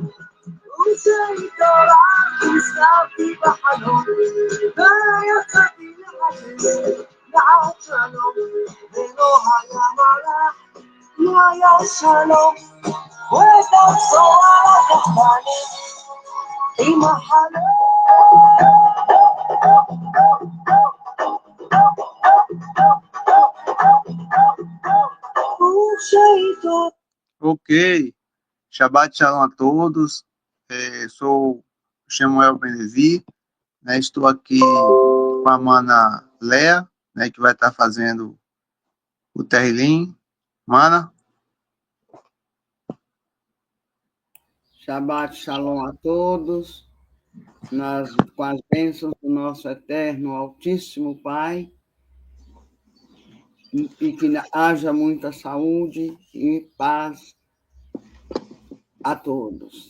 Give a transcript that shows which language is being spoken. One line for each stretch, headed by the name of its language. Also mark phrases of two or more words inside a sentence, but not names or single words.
Hebrew: וכשהתעוררתי נזכרתי בחלום, ויצאתי לחפש לעד שלום, ולא היה מלאך, לא היה שלום, ואת הבשורה לקחתני עם החלום.
Portuguese: Ok,
Hebrew: שבת שלום
Portuguese: a todos. Sou Samuel Benezi, né? Estou aqui com a mana Lea, né, que vai estar fazendo o Terrilim. Mana?
Hebrew: שבת שלום
Portuguese: a todos, com as bênçãos do nosso eterno, altíssimo Pai, e que haja muita saúde e paz a todos.